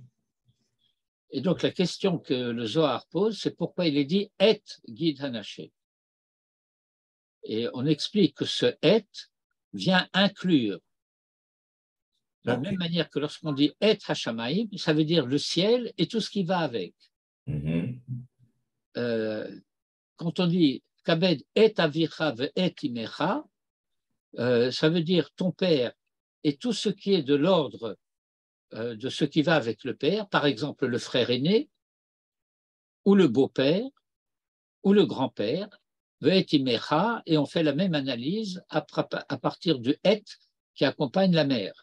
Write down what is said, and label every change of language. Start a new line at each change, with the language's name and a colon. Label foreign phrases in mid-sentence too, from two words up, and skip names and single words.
French: Et donc la question que le Zohar pose, c'est pourquoi il est dit
Hebrew: את גיד הנשה.
French: Et on explique que ce et vient inclure, de la même manière que lorsqu'on dit
Hebrew: את השמים,
French: ça veut dire le ciel et tout ce qui va avec. Quand on dit
Hebrew: כבד את אביך ואת אמך,
French: ça veut dire ton père et tout ce qui est de l'ordre de ce qui va avec le père, par exemple le frère aîné, ou le beau-père, ou le grand-père,
Hebrew: ואת אמך,
French: et on fait la même analyse à partir du et qui accompagne la mère.